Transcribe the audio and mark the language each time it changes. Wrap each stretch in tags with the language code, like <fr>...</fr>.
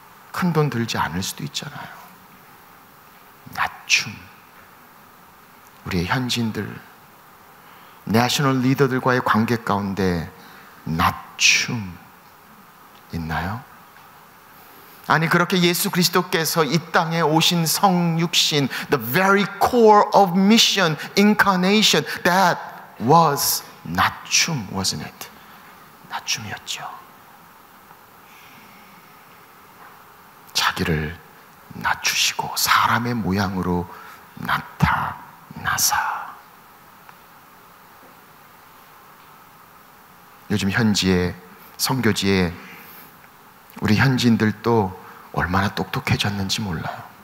<ko>큰 돈 들지 않을 수도 있잖아요. 낮춤. 우리의 현지인들, 내셔널 리더들과의 관계 가운데 낮춤 있나요? 아니, 그렇게 예수 그리스도께서 이 땅에 오신 성육신,</ko> <en>the very core of mission, incarnation, that was 낮춤, wasn't it?</en> <ko>낮춤이었죠. 자기를 낮추시고 사람의 모양으로 나타나사. 요즘 현지에, 선교지에 우리 현지인들도 얼마나 똑똑해졌는지 몰라요.</ko>